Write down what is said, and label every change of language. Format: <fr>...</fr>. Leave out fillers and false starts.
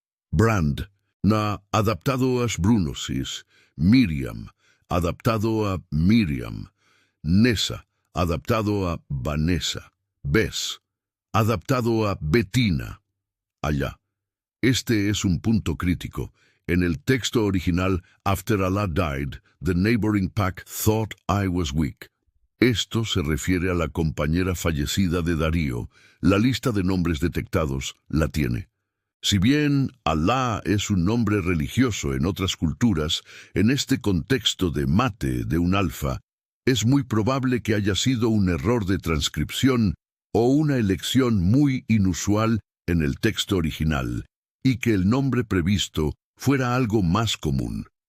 <es>Brand, adaptado a Brunosis. Miriam, adaptado a Miriam. Nessa, adaptado a Vanessa. Bess, adaptado a Bettina. Allá. Este es un punto crítico. En el texto original,</es> <en>After Allah died, the neighboring pack thought I was weak.</en> <es>Esto se refiere a la compañera fallecida de Darío. La lista de nombres detectados la tiene. Si bien Alá es un nombre religioso en otras culturas, en este contexto de mate de un alfa, es muy probable que haya sido un error de transcripción o una elección muy inusual en el texto original, y que el nombre previsto fuera algo más común.</es>